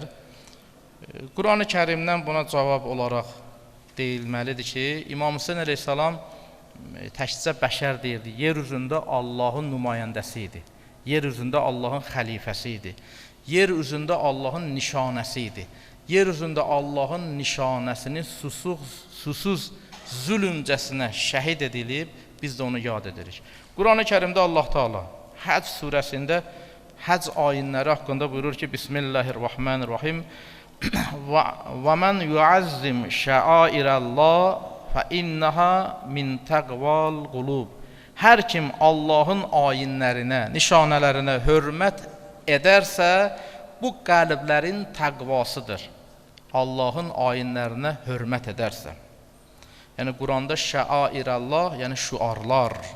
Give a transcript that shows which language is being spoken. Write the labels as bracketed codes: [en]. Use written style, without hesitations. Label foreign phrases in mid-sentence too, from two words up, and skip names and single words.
[az] Quran-ı Kərimdən buna cavab olaraq deyilməlidir ki, İmam Hüseyin əleyhissalam təkcə bəşər deyildi, yer üzündə Allahın nümayəndəsi idi, yer üzündə Allahın xəlifəsi idi, yer üzündə Allahın nişanəsi idi, yer üzündə Allahın nişanəsini susuz zülümcəsinə şəhid edilib, biz də onu yad edirik. Quran-ı Kərimdə Allah Teala Həc surəsində Həc ayinləri haqqında buyurur ki, Bismillahirrahmanirrahim [ar] وَمَنْ يُعَزِّمْ شَعَائِرَ اللّٰهِ فَإِنَّهَا مِنْ تَقْوَى الْقُلُوبِ [az] Hər kim Allahın ayinlərinə, nişanələrinə hörmət edərsə, bu qəlblərin təqvasıdır. Allahın ayinlərinə hörmət edərsə. Yəni Quranda şəairəllah, yəni şüarlar.